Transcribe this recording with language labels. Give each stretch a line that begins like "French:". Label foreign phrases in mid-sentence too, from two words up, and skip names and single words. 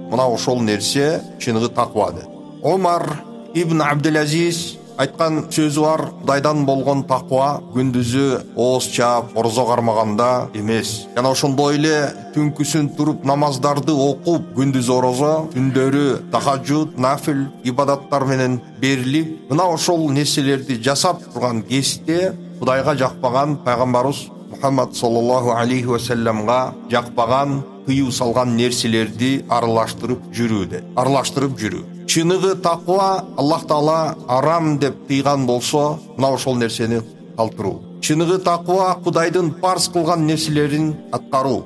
Kyrgyz: Мына ошол нерсе чыныгы таква дейт. Омар ибн Абдул-Азиз айткан сөзү бар: Кудайдан болгон таква күндүзү ооз чаап, орозо кармаганда эмес. Жана ошондой эле түнкүсүн туруп намаздарды окуп, күндүз орозо, түндөрү тахажжуд, нафил ибадаттар менен берилип, мына ошол нерселерди жасап турган кезде Кудайга жакпаган пайгамбарыбыз Мухаммад
Arabic: صلى الله عليه وسلم
Kyrgyz: жакпаган, тыюу салган нерселерди аралаштырып жүрүү. Чыныгы таква Аллах Таала арам деп тыйган болсо, мына ошол нерсени калтыруу. Чыныгы таква Кудайдын парз кылган нерселерин аткаруу.